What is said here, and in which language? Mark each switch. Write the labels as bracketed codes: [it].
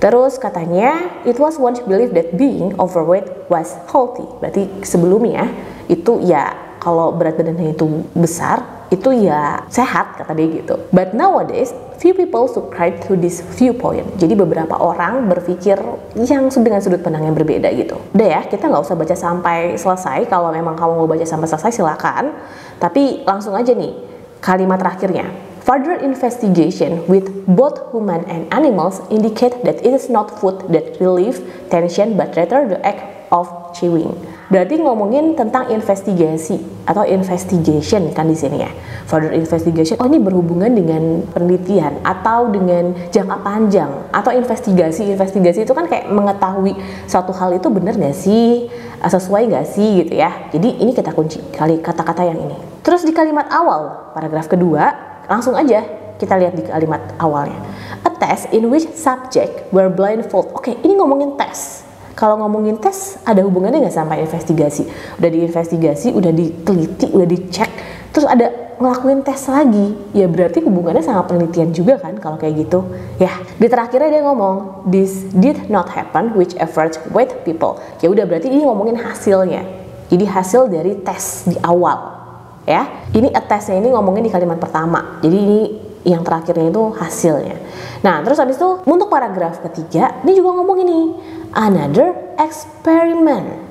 [id] Terus katanya, [en] it was once believed that being overweight was healthy. [id] Berarti sebelumnya itu ya kalau berat badannya itu besar, itu ya sehat kata dia gitu. [en] But nowadays, few people subscribe to this viewpoint. [id] Jadi beberapa orang berpikir yang dengan sudut pandang yang berbeda gitu. Udah ya, kita nggak usah baca sampai selesai. Kalau memang kamu mau baca sampai selesai silakan. Tapi langsung aja nih kalimat terakhirnya. [en] Further investigation with both human and animals indicate that it is not food that relieve tension but rather the act of chewing. [id] Berarti ngomongin tentang investigasi atau investigation kan di sini ya. [en] Further investigation, [id] oh ini berhubungan dengan penelitian atau dengan jangka panjang atau investigasi. Investigasi itu kan kayak mengetahui suatu hal itu benar nggak sih, sesuai nggak sih gitu ya. Jadi ini kita kunci kali kata-kata yang ini. Terus di kalimat awal paragraf kedua, langsung aja kita lihat di kalimat awalnya. [en] A test in which subject were blindfold. [id] Oke, ini ngomongin tes. Kalau ngomongin tes, ada hubungannya nggak sama investigasi? Udah diinvestigasi, udah diteliti, udah dicek, terus ada ngelakuin tes lagi. Ya berarti hubungannya sama penelitian juga kan kalau kayak gitu. Ya, di terakhirnya dia ngomong, [en] this did not happen which average weight people. [id] Ya udah berarti ini ngomongin hasilnya. Jadi hasil dari tes di awal. Ya, ini tesnya ini ngomongin di kalimat pertama. Jadi ini yang terakhirnya itu hasilnya. Nah, terus habis itu untuk paragraf ketiga, ini juga ngomong ini [en] another experiment.